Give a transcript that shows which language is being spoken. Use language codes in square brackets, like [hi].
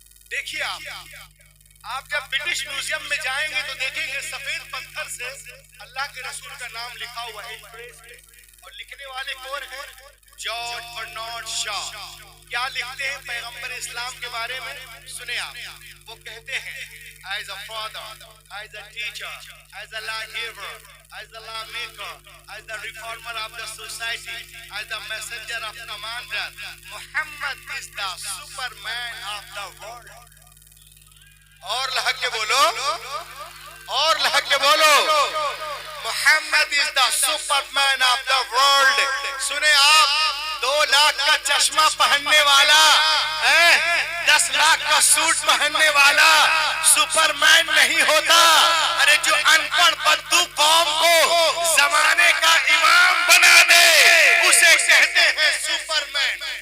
[ur] دیکھیے آپ جب برٹش میوزیم میں جائیں گے تو دیکھیں گے سفید پتھر سے اللہ کے رسول کا نام لکھا ہوا ہے, اور لکھنے والے کون ہیں؟ جارج برنارڈ شاہ. کیا لکھتے ہیں پیغمبر اسلام کے بارے میں؟ سنیں آپ. وہ کہتے ہیں [en] as a father, as a teacher, as a law giver, as a law maker, as the reformer of the society, as the messenger of commander, Muhammad is the superman of the world. [ur] اور لحق کے بولو, اور لحق کے بولو. [en] Muhammad is the superman of the world. [ur] سنیں آپ, 2 لاکھ کا چشمہ پہننے والا, 10 لاکھ کا سوٹ پہننے والا سپرمین نہیں ہوتا. ارے جو ان پڑھ بدو قوم کو زمانے کا امام بنا دے اسے کہتے ہیں سپرمین.